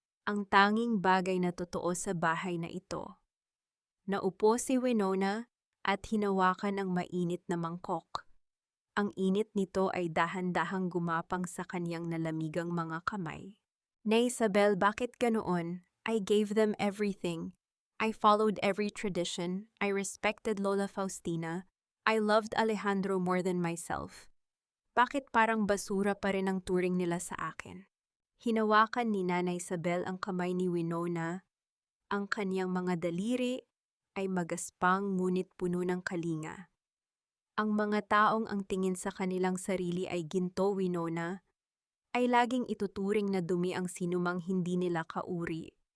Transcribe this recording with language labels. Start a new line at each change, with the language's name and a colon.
Filipino: Ang tanging bagay na totoo sa bahay na ito. Naupo si Winona at hinawakan ang mainit na mangkok. Ang init nito ay dahan-dahang gumapang sa kaniyang nalamigang mga kamay.
English: Nay Isabel,
Filipino: bakit ganoon?
English: I gave them everything. I followed every tradition. I respected Lola Faustina. I loved Alejandro more than myself.
Filipino: Bakit parang basura pa rin ang turing nila sa akin? Hinawakan ni Nanay Isabel ang kamay ni Winona. Ang kaniyang mga daliri ay magaspang ngunit puno ng kalinga. Ang mga taong ang tingin sa kanilang sarili ay ginto, Winona, ay laging ituturing na dumi ang sinumang hindi nila kauri.